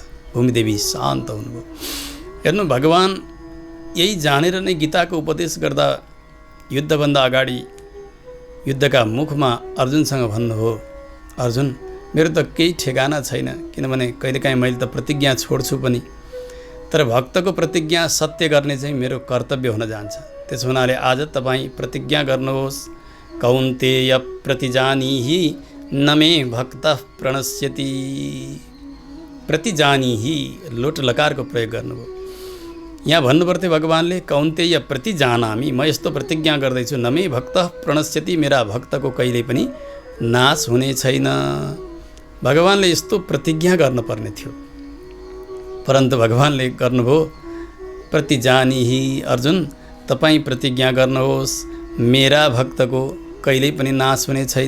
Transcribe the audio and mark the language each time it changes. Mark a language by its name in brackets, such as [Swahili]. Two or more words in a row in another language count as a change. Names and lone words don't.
[Nepali] भूमिदेवी शान्त हुनुभयो। हेर्नु, भगवान यही जानेर नै गीताको उपदेश गर्दा युद्धभन्दा अगाडि युद्धका मुखमा अर्जुनसँग भन्नुभयो, अर्जुन, मेरो त केही ठेगाना छैन, किनभने कहिलेकाहीँ मैले त प्रतिज्ञा छोड्छु पनि, तर भक्तको प्रतिज्ञा सत्य गर्ने चाहिँ मेरो कर्तव्य हुन जान्छ। त्यसो हुनाले आज तपाईँ प्रतिज्ञा गर्नुहोस्, [Sanskrit] कौन्तेय प्रतिजानीहि न मे भक्तः प्रणश्यति। [Nepali] प्रतिजानीहि लोट लकारको प्रयोग गर्नुभयो। यहाँ भन्नुपर्थ्यो भगवानले, [Sanskrit] कौन्तेय प्रतिजानामि, [Nepali] म यस्तो प्रतिज्ञा गर्दैछु, [Sanskrit] न मे भक्तः प्रणश्यति, [Nepali] मेरा भक्तको कहिल्यै पनि नाश हुने छैन। भगवानले यस्तो प्रतिज्ञा गर्नुपर्ने थियो, परन्तु भगवानले गर्नुभयो, प्रतिजानीहि, अर्जुन तपाईँ प्रतिज्ञा गर्नुहोस्, मेरा भक्तको कहिल्यै पनि नाश हुने छैन।